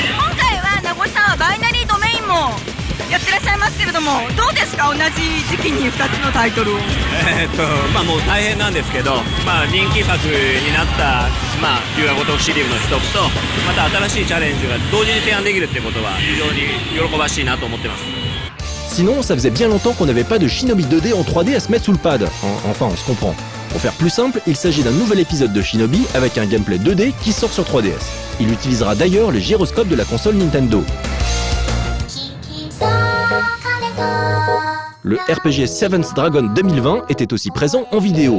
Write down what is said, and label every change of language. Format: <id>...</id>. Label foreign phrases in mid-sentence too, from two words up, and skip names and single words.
<ja>今回は名越さんはバイナリードメインもやってらっしゃいますけれども、どうですか、同じ時期に2つのタイトルを。もう大変なんですけど、人気作になった、龍が如くシリーズの一つと、また新しいチャレンジが同時に提案できるってことは非常に喜ばしいなと思ってます。</ja> <fr>Sinon, ça faisait bien longtemps qu'on n'avait pas de Shinobi 2D en 3D à se mettre sous le pad. Enfin, on se comprend. Pour faire plus simple, il s'agit d'un nouvel épisode de Shinobi avec un gameplay 2D qui sort sur 3DS. Il utilisera d'ailleurs le gyroscope de la console Nintendo. Le RPG Seventh Dragon 2020 était aussi présent en vidéo.</fr>